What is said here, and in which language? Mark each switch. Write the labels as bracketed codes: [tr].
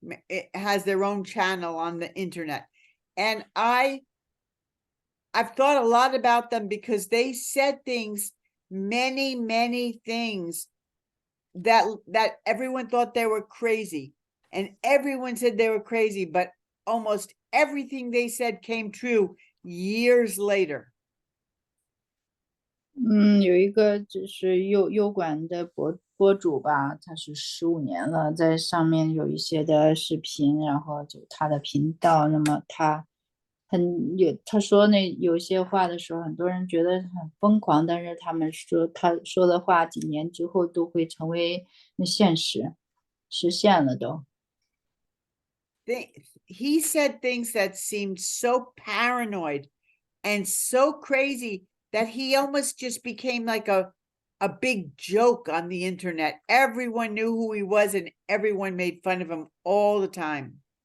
[en] It has their own channel on the internet. And I've thought a lot about them because they said things, many things that everyone thought they were crazy, and everyone said they were crazy, but almost everything they said came true years later. [zh] 有一个就是优管的博主吧，他是15年了，在上面有一些的视频，然后就他的频道，那么他说那有些话的时候，很多人觉得很疯狂，但是他们说他说的话几年之后都会成为现实，实现了都。 [en] He said things that seemed so paranoid and so crazy that he almost just became like a big joke on the internet. Everyone knew who he was and everyone made fun of him all the time.